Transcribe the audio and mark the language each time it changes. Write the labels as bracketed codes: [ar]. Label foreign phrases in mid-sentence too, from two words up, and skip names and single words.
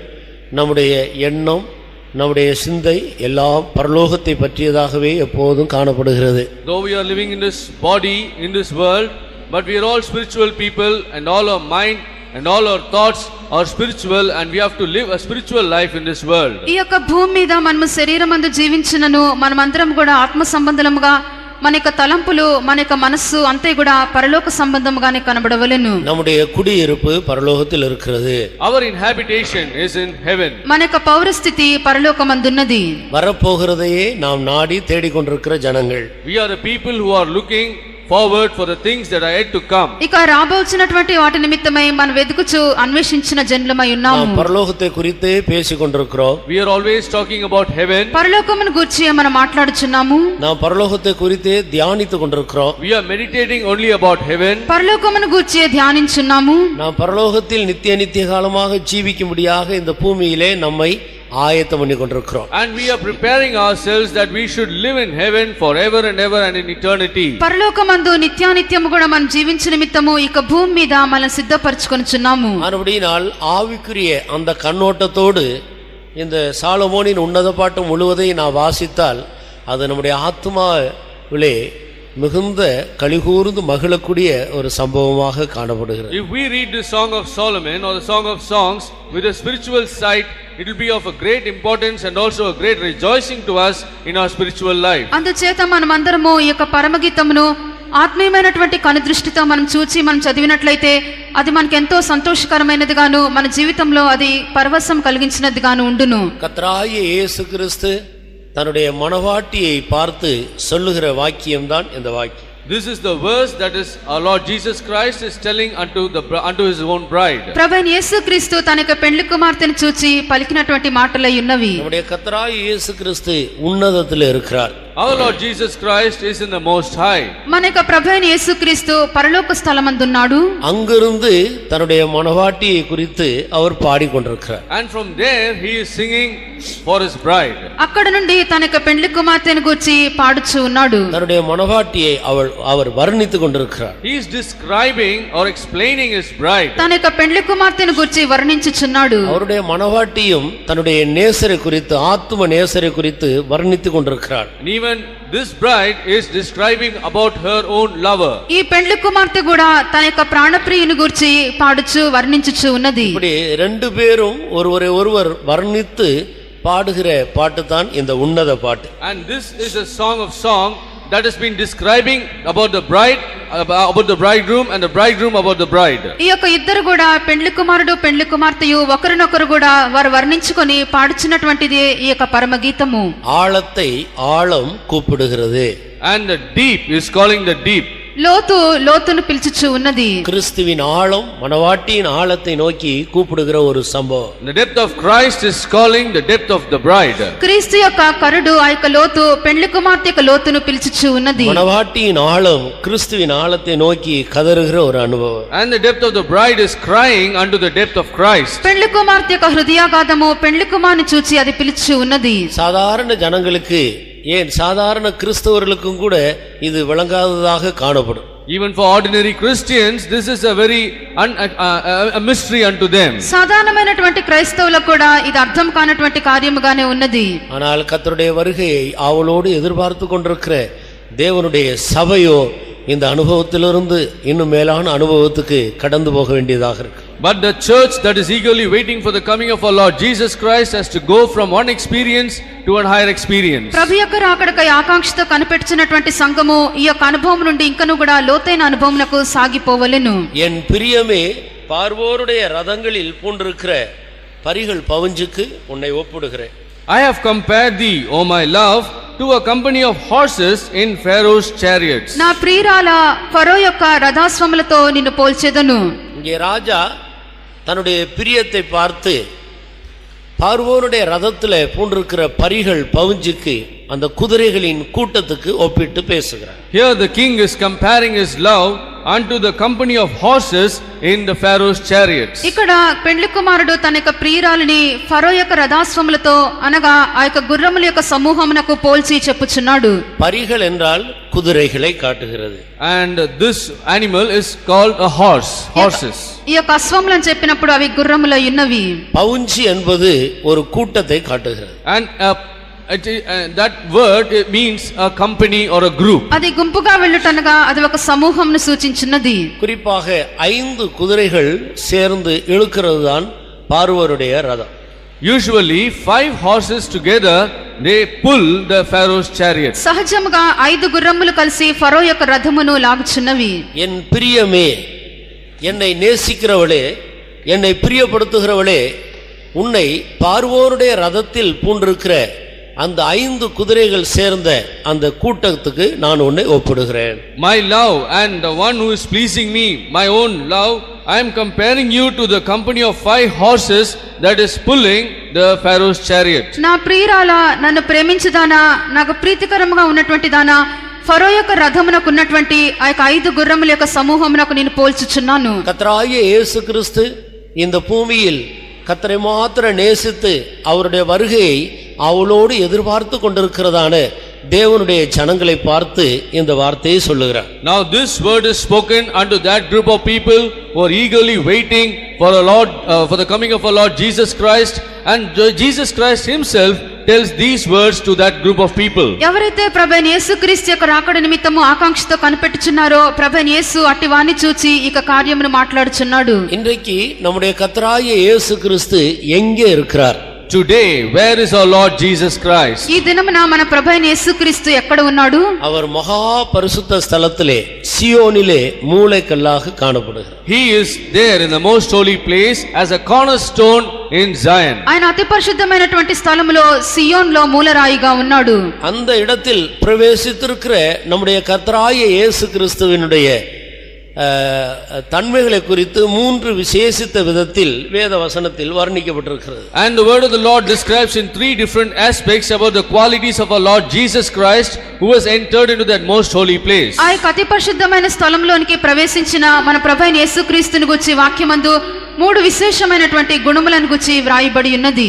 [ta] நம்முடைய எண்ணம், நம்முடைய சிந்தை எல்லாம் பரலோகத்தை பற்றியதாகவே எப்போதும் காணப்படுகிறது. [en] Though we are living in this body, in this world, but we are all spiritual people, and all our mind and all our thoughts are spiritual, and we have to live a spiritual life in this world. [te] ఈ యొక్క భూమి మీద మనము శరీరమందు జీవించినను మనమందరం కూడా ఆత్మ సంబంధముగా మన యొక్క తలంపులు, మన యొక్క మనస్సు అంతే కూడా పరలోక సంబంధముగానే కనబడవలెను. [ta] நம்முடைய குடியிருப்பு பரலோகத்தில் இருக்கிறது. [en] Our inhabitation is in heaven. [te] మన యొక్క పౌరస్థితి పరలోకమందున్నది. [ta] வரப்போகிறதையே நாம் நாடி தேடிக்கொண்டிருக்கிற ஜனங்கள். [en] We are the people who are looking forward for the things that are yet to come. [te] ఇక రాబోచున్నటువంటి వాటి నిమిత్తమై మనం వెతుకుచు అన్వేషించిన జనులమై ఉన్నాము. [ta] நாம் பரலோகத்தை குறித்தே பேசிக்கொண்டிருக்கிறோம். [en] We are always talking about heaven. [te] పరలోకమును గూర్చి మనం మాట్లాడుచున్నాము. [ta] நாம் பரலோகத்தை குறித்தே தியானித்துக் கொண்டிருக்கிறோம். [en] We are meditating only about heaven. [te] పరలోకమును గూర్చి ధ్యానించున్నాము. [ta] நாம் பரலோகத்தில் நித்திய காலமாக ஜீவிக்கும்படியாக இந்த பூமியிலே நம்மை ஆயத்தம் பண்ணி கொண்டிருக்கிறோம். [en] And we are preparing ourselves that we should live in heaven forever and ever and in eternity. [te] పరలోకమందు నిత్యానిత్యము కూడా మనం జీవించే నిమిత్తము ఇక భూమి మీద మనం సిద్ధపరచుకొనుచున్నాము. [ta] மறுபடியினால் ஆவிக்குரிய அந்த கண்ணோட்டத்தோடு இந்த சாலமோனின் உன்னத பாட்டு முழுவதையும் நான் வாசித்தால் அது நம்முடைய ஆத்மாவிலே மிகுந்த கலிகூர்ந்து மகிழக்கூடிய ஒரு சம்பவமாக காணப்படுகிறது. [en] If we read the Song of Solomon or the Song of Songs with a spiritual sight, it will be of a great importance and also a great rejoicing to us in our spiritual life. [te] అందుచేత మనమందరము ఈ యొక్క పరమగీతమును ఆత్మీయమైనటువంటి కనుదృష్టితో మనం చూచి మనం చదివినట్లయితే అది మనకు ఎంతో సంతోషకరమైనదిగాను మన జీవితంలో అది పరవశం కలిగించినదిగాను ఉండును. [ta] கர்த்தராகிய இயேசு கிறிஸ்து தன்னுடைய மனவாட்டியை பார்த்து சொல்லுகிற வாக்கியம்தான் இந்த வாக்கியம். [en] This is the verse that is our Lord Jesus Christ is telling unto his own bride. [te] ప్రభువైన యేసుక్రీస్తు తన యొక్క పెళ్లి కుమార్తెను చూచి పలికినటువంటి మాటలై ఉన్నవి. [ta] நம்முடைய கர்த்தராகிய இயேசு கிறிஸ்து உன்னதத்தில் இருக்கிறார். [en] Our Lord Jesus Christ is in the most high. [te] మన యొక్క ప్రభువైన యేసుక్రీస్తు పరలోక స్థలమందున్నాడు. [ta] அங்கிருந்து தன்னுடைய மனவாட்டியை குறித்து அவர் பாடிக்கொண்டிருக்கிறார். [en] And from there he is singing for his bride. [te] అక్కడ నుండి తన యొక్క పెళ్లి కుమార్తెను గూర్చి పాడుచూ ఉన్నాడు. [ta] தன்னுடைய மனவாட்டியை அவர் வர்ணித்துக் கொண்டிருக்கிறார். [en] He is describing or explaining his bride. [te] తన యొక్క పెళ్లి కుమార్తెను గూర్చి వర్ణించుచున్నాడు. [ta] அவருடைய மனவாட்டியும் தன்னுடைய நேசரை குறித்து, ஆத்தும நேசரை குறித்து வர்ணித்துக் கொண்டிருக்கிறார். [en] Even this bride is describing about her own lover. [te] ఈ పెళ్లి కుమార్తె కూడా తన యొక్క ప్రాణప్రియుని గూర్చి పాడుచు వర్ణించుచు ఉన్నది. [ta] இப்படி ரெண்டு பேரும் ஒருவரை ஒருவர் வர்ணித்து பாடுகிற பாட்டு தான் இந்த உன்னத பாட்டு. [en] And this is a song of song that has been describing about the bride, about the bridegroom, and the bridegroom about the bride. [te] ఈ యొక్క ఇద్దరు కూడా పెళ్లి కుమారుడు పెళ్లి కుమార్తెయు ఒకరినొకరు కూడా వారు వర్ణించుకొని పాడుచున్నటువంటిది ఈ యొక్క పరమ గీతము. [ta] ஆழத்தை ஆழம் கூப்பிடுகிறது. [en] And the deep is calling the deep. [te] లోతు లోతును పిలుచుచు ఉన్నది. [ta] கிறிஸ்துவின் ஆழம் மனவாட்டியின் ஆழத்தை நோக்கி கூப்பிடுகிற ஒரு சம்பவம். [en] The depth of Christ is calling the depth of the bride. [te] క్రీస్తు యొక్క కరుడు ఆ యొక్క లోతు పెళ్లి కుమార్తె యొక్క లోతును పిలుచుచు ఉన్నది. [ta] மனவாட்டியின் ஆழம் கிறிஸ்துவின் ஆழத்தை நோக்கி கதறுகிற ஒரு அனுபவம். [en] And the depth of the bride is crying unto the depth of Christ. [te] పెళ్లి కుమార్తె యొక్క హృదయాగాధము పెళ్లి కుమార్ని చూచి అది పిలుచు ఉన్నది. [ta] சாதாரண ஜனங்களுக்கு, ஏன் சாதாரண கிறிஸ்தவர்களுக்கும் கூட இது விளங்காததாக காணப்படும். [en] Even for ordinary Christians, this is a very a mystery unto them. [te] సాధారణమైనటువంటి క్రైస్తవులకు కూడా ఇది అర్థం కానటువంటి కార్యముగానే ఉన్నది. [ta] ஆனால் கர்த்தருடைய வருகையை ஆவலோடு எதிர்பார்த்து கொண்டிருக்கிற தேவனுடைய சபையோ இந்த அனுபவத்திலிருந்து இன்னும் மேலான அனுபவத்துக்கு கடந்து போக வேண்டியதாக இருக்கு. [en] But the church that is eagerly waiting for the coming of our Lord Jesus Christ has to go from one experience to a higher experience. [te] ప్రభు యొక్క రాకడకై ఆకాంక్షతో కనిపెట్టుచున్నటువంటి సంఘము ఈ యొక్క అనుభవం నుండి ఇంకను కూడా లోతైన అనుభవమునకు సాగిపోవలెను. [ta] என் பிரியமே, பார்வோருடைய ரதங்களில் பூண்டிருக்கிற பரிகள் பவுஞ்சுக்கு உன்னை ஒப்புடுகிறேன். [en] I have compared thee, O my love, to a company of horses in Pharaoh's chariots. [te] నా ప్రియురాల ఫరో యొక్క రథాశ్వములతో నిన్ను పోల్చెదను. [ta] இங்கே ராஜா தன்னுடைய பிரியத்தை பார்த்து பார்வோருடைய ரதத்தில் பூண்டிருக்கிற பரிகள் பவுஞ்சுக்கு அந்த குதிரைகளின் கூட்டத்துக்கு ஒப்பிட்டு பேசுகிறார். [en] Here the king is comparing his love unto the company of horses in the Pharaoh's chariots. [te] ఇక్కడ పెండ్లి కుమారుడు తన యొక్క ప్రియురాలిని ఫరో యొక్క రథాశ్వములతో అనగా ఆ యొక్క గుర్రముల యొక్క సమూహమునకు పోల్చి చెప్పుచున్నాడు. [ta] பரிகள் என்றால் குதிரைகளை காட்டுகிறது. [en] And this animal is called a horse, horses. [te] ఈ యొక్క అశ్వములను చెప్పినప్పుడు అవి గుర్రములై ఉన్నవి. [ta] பவுஞ்சி என்பது ஒரு கூட்டத்தை காட்டுகிறது. [en] And that word it means a company or a group. [te] అది గుంపుగా వెళ్ళుటనగా అది ఒక సమూహంను సూచించున్నది. [ta] குறிப்பாக 5 குதிரைகள் சேர்ந்து இழுக்கிறது தான் பார்வோருடைய ரதம். [en] Usually 5 horses together they pull the Pharaoh's chariot. [te] సహజముగా 5 గుర్రములు కలిసి ఫరో యొక్క రథమును లాగుచున్నవి. [ta] என் பிரியமே, என்னை நேசிக்கிறவளே, என்னை பிரியப்படுத்துகிறவளே, உன்னை பார்வோருடைய ரதத்தில் பூண்டிருக்கிற அந்த 5 குதிரைகள் சேர்ந்த அந்த கூட்டத்துக்கு நான் உன்னை ஒப்பிடுகிறேன். [en] My love and the one who is pleasing me, my own love, I am comparing you to the company of 5 horses that is pulling the Pharaoh's chariot. [te] నా ప్రియురాలా, నన్ను ప్రేమించుదానా, నాకు ప్రీతికరముగా ఉన్నటువంటి దానా, ఫరో యొక్క రథమునకు ఉన్నటువంటి ఆ యొక్క 5 గుర్రముల యొక్క సమూహమునకు నేను పోల్చుచున్నాను. [ta] கர்த்தராகிய இயேசு கிறிஸ்து இந்த பூமியில் கர்த்தரை மாத்திர நேசித்து அவருடைய வருகையை அவளோடு எதிர்பார்த்து கொண்டிருக்கிறதான தேவனுடைய ஜனங்களை பார்த்து இந்த வார்த்தையை சொல்லுகிறார். [en] Now this word is spoken unto that group of people who are eagerly waiting for a Lord, for the coming of our Lord Jesus Christ, and Jesus Christ himself tells these words to that group of people. [te] ఎవరైతే ప్రభువైన యేసుక్రీస్తు యొక్క రాకడ నిమిత్తము ఆకాంక్షతో కనిపెట్టుచున్నారో ప్రభువైన యేసు అట్టి వాణ్ణి చూచి ఇక కార్యమును మాట్లాడుచున్నాడు. [ta] இன்றைக்கு நம்முடைய கர்த்தராகிய இயேசு கிறிஸ்து எங்கே இருக்கிறார்? [en] Today, where is our Lord Jesus Christ? [te] ఈ దినమున మన ప్రభువైన యేసుక్రీస్తు ఎక్కడ ఉన్నాడు? [ta] அவர் மகா பரிசுத்த ஸ்தலத்திலே சியோனிலே மூலைக்கல்லாக காணப்படுகிறார். [en] He is there in the most holy place as a cornerstone in Zion. [te] ఆయన అతి పరిశుద్ధమైనటువంటి స్థలములో సియోన్లో మూలరాయిగా ఉన్నాడు. [ta] அந்த இடத்தில் பிரவேசித்திருக்கிற நம்முடைய கர்த்தராகிய இயேசு கிறிஸ்துவினுடைய தன்மைகளை குறித்து 3 விசேஷித்த விதத்தில் வேத வசனத்தில் வர்ணிக்கப்பட்டிருக்கிறது. [en] And the word of the Lord describes in 3 different aspects about the qualities of our Lord Jesus Christ who has entered into that most holy place. [te] ఆ యొక్క అతి పరిశుద్ధమైన స్థలంలోనికి ప్రవేశించిన మన ప్రభువైన యేసుక్రీస్తుని గురించి వాక్యమందు 3 విశేషమైనటువంటి గుణములను గురించి వ్రాయబడి ఉన్నది.